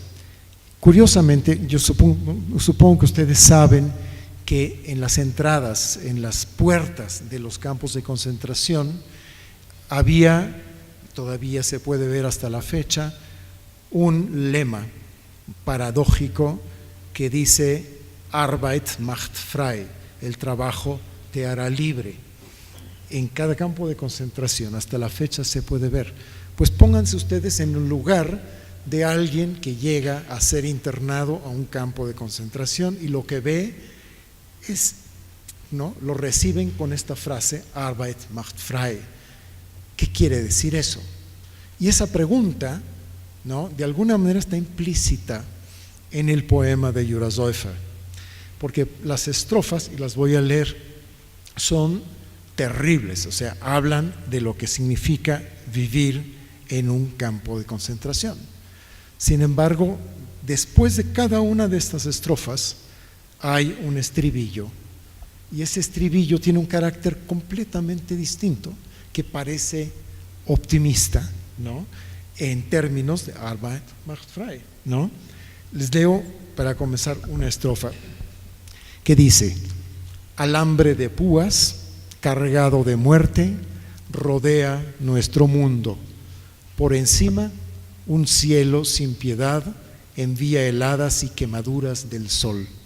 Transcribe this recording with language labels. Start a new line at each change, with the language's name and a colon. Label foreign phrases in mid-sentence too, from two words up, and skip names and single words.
Spanish: Curiosamente, yo supongo que ustedes saben que en las entradas, en las puertas de los campos de concentración, había, todavía se puede ver hasta la fecha, un lema paradójico que dice
German: Arbeit macht frei,
Spanish: el trabajo te hará libre. En cada campo de concentración, hasta la fecha se puede ver. Pues pónganse ustedes en un lugar de alguien que llega a ser internado a un campo de concentración y lo que ve es, ¿no?, lo reciben con esta frase
German: Arbeit macht frei.
Spanish: ¿Qué quiere decir eso? Y esa pregunta, ¿no?, de alguna manera está implícita en el poema de Jura Säufer, porque las estrofas, y las voy a leer, son terribles, o sea, hablan de lo que significa vivir en un campo de concentración. Sin embargo, después de cada una de estas estrofas hay un estribillo, y ese estribillo tiene un carácter completamente distinto, que parece optimista, ¿no?, en términos de
German: Arbeit macht frei,
Spanish: ¿no? Les leo para comenzar una estrofa que dice: alambre de púas cargado de muerte rodea nuestro mundo, por encima un cielo sin piedad envía heladas y quemaduras del sol.